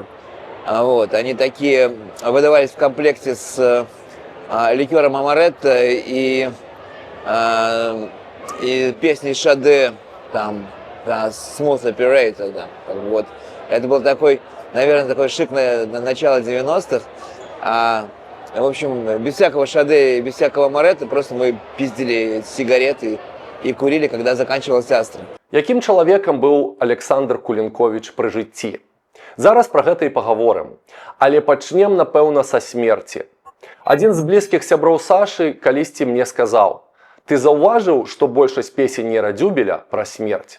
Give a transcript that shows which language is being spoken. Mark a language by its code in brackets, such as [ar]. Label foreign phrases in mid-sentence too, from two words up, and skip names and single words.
[ru] Вот. Они такие выдавались в комплекте с ликером Амаретто и песней Шаде, там, [en] Smooth Operator, [ru] да. Вот. Это был такой, наверное, такой шик на начало 90-х. В общем, без всякого Шаде, без всякого Моретто, просто мы пиздили сигареты и курили, когда заканчивалась Астра. [be] Якім чалавекам быў Александр Кулінковіч пры жыцці? Зараз пра гэта і пагаворым. Але пачнем, напэўна, са смерці. Адзін з блізкіх сяброў Сашы калісьці мне сказаў: «Ты заўважыў, што большасць песень Нера Дзюбеля пра смерць?»